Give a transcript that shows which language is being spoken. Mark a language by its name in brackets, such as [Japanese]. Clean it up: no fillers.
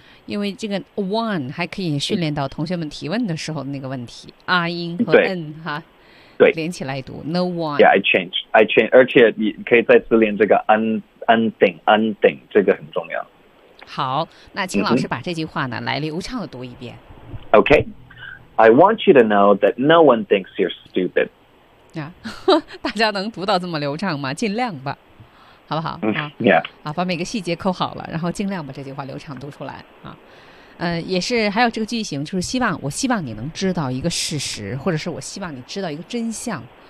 [Chinese] 因为这个 one 还可以训练到同学们提问的时候的那个问题啊音和 n 哈。对，连起来读 [English] No one。 Yeah, I change， [Chinese] 而且你可以再次练这个 unthink 这个很重要。好，那请老师把这句话呢来流畅的读一遍。 [English] Okay, I want you to know that no one thinks you're stupid. [Chinese] 啊，大家能读到这么流畅吗？尽量吧，好不好？ [English] Yeah. [Chinese] 把每个细节扣好了，然后尽量把这句话流畅读出来啊。也是还有这个句型，就是我希望你能知道一个事实，或者是我希望你知道一个真相。